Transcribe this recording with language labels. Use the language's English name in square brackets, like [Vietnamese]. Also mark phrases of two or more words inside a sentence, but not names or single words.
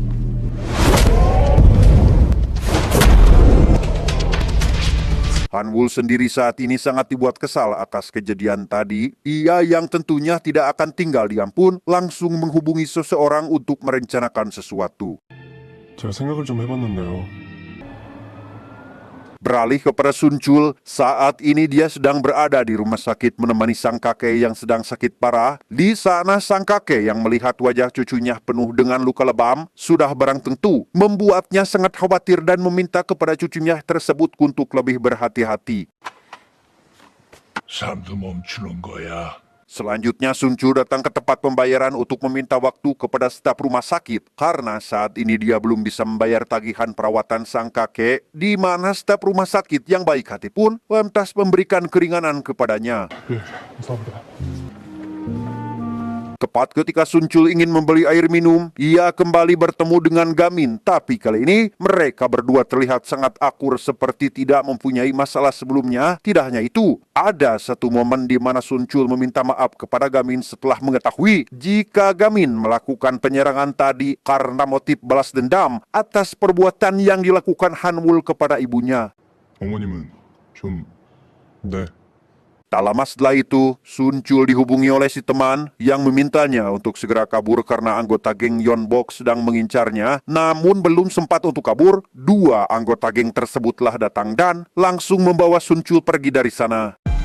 [Indonesian] Hanwul sendiri saat ini sangat dibuat kesal atas kejadian tadi. Ia yang tentunya tidak akan tinggal diam pun langsung menghubungi seseorang untuk merencanakan sesuatu. [Korean] 제가 생각을 좀 해봤는데요. [Indonesian] Beralih kepada Sun Chul, saat ini dia sedang berada di rumah sakit menemani sang kakek yang sedang sakit parah. Di sana sang kakek yang melihat wajah cucunya penuh dengan luka lebam sudah barang tentu membuatnya sangat khawatir dan meminta kepada cucunya tersebut untuk lebih berhati-hati. [Korean] 잠도 멈추는 거야. [Indonesian] Selanjutnya Sun Chul datang ke tempat pembayaran untuk meminta waktu kepada staf rumah sakit karena saat ini dia belum bisa membayar tagihan perawatan sang kakek, di mana staf rumah sakit yang baik hati pun lantas memberikan keringanan kepadanya. [Korean] 감사합니다. [Indonesian] Tepat ketika Sun Chul ingin membeli air minum, ia kembali bertemu dengan Gamin. Tapi kali ini mereka berdua terlihat sangat akur seperti tidak mempunyai masalah sebelumnya. Tidak hanya itu, ada satu momen di mana Sun Chul meminta maaf kepada Gamin setelah mengetahui jika Gamin melakukan penyerangan tadi karena motif balas dendam atas perbuatan yang dilakukan Hanwul kepada ibunya. [Korean] 어머님은 좀... 네. [Indonesian] Tak lama setelah itu, Sun Chul dihubungi oleh si teman yang memintanya untuk segera kabur karena anggota geng Yeonbok sedang mengincarnya. Namun belum sempat untuk kabur, 2 anggota geng tersebutlah datang dan langsung membawa Sun Chul pergi dari sana.